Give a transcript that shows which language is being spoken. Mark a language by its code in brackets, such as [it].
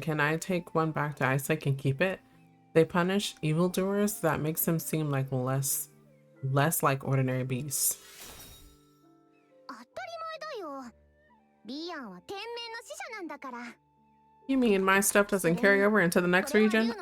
[en] Can I take one back to Ice Lake and keep it? They punish evildoers. That makes them seem like less like ordinary beasts. [ja] 当たり前だよ。ビーアンは天命の使者なんだから。 [en] You mean my stuff doesn't carry over into the next region?